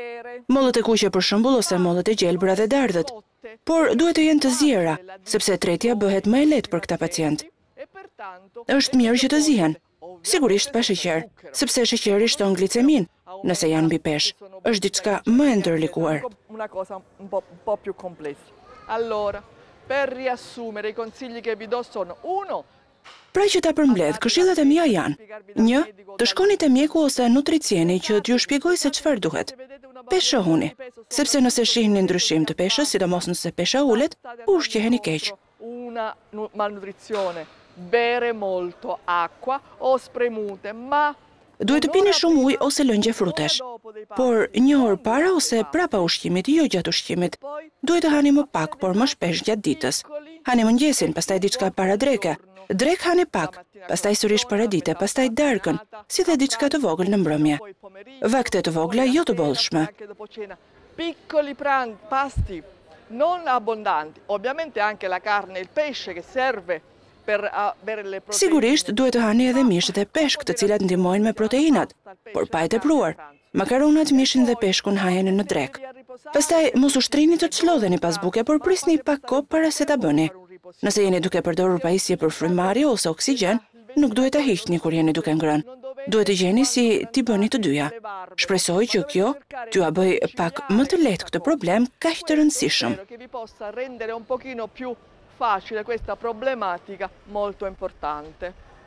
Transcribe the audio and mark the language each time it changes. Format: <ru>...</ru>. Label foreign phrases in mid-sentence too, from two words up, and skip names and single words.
<sq>Mollët e kuqe për shembull ose mollët e gjelbra dhe dardhët. Por duhet të jenë të ziera, sepse tretja bëhet më e lehtë për këta pacient. Është mirë që të zihen. Sigurisht pa sheqer, sepse sheqeri shton glicemin, nëse janë mbi peshë. Është diçka më e ndërlikuar.</sq> <it>Allora, per riassumere, i consigli che vi do sono: 1.</it> <sq>Pra që ta përmbledh, këshillat e mia janë: 1. Të shkoni te mjeku ose nutricieni që t'ju shpjegoj se çfarë duhet. Peshëhuni, sepse nëse shihni ndryshim të peshës, sidomos nëse pesha ulet, ushqeheni keq.</sq> <it>Una malnutrizione, bere molto acqua o spremute, ma</it> <sq>duhet të pini shumë ujë ose lëngje frutesh. Por një orë para ose prapa ushqimit, jo gjatë ushqimit. Duhet të hani më pak, por më shpesh gjatë ditës. Hani mëngjesin, pastaj diçka para dreke. Drek hani pak, pastaj sërish para dite, pastaj darkën, si dhe diçka të vogël në mbrëmje. Vakte të vogla jo të bollshme.</sq> <it>Piccoli pasti non abbondanti. Ovviamente anche la carne e il pesce che serve per avere le proteine.</it> <sq>Sigurisht duhet të hani edhe mish dhe peshk, të cilat ndihmojnë me proteinat, por pa e tepruar. Makaronat, mishin dhe peshkun hajeni në drek. Pastaj mos ushtrini të çlodheni pas buke, por prisni pak kohë para se ta bëni. Nëse jeni duke përdorur pajisje për frymëmarrje ose oksigjen, nuk duhet ta hiqni kur jeni duke ngrënë. Duhet të gjeni si t'i bëni të dyja. Shpresoj që kjo t'ju bëj pak më të lehtë këtë problem kaq të rëndësishëm.</sq> <it>Che vi possa rendere un pochino più facile questa problematica molto importante.</it>